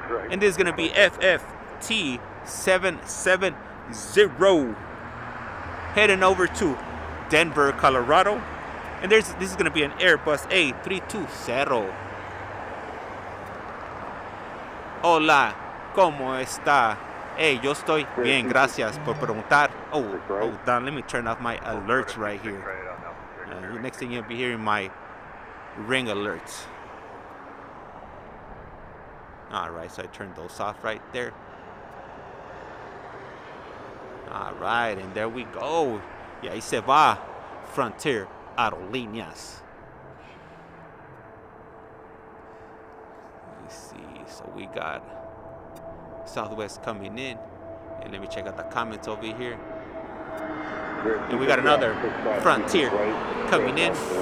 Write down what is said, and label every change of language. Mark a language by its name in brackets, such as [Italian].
[English] And this is going to be FFT 770 heading over to Denver, Colorado. And this is going to be an Airbus A320. [Spanish] Hola, ¿cómo está? Hey, yo estoy bien, gracias por preguntar. [English] Oh, Don, let me turn off my alerts right here. Next thing you'll be hearing my ring alerts. All right, so I turned those off right there. All right, and there we go. [Spanish] Y ahí se va Frontier Aerolíneas. [English] Let me see. So we got Southwest coming in. And let me check out the comments over here. And we got another Frontier coming in.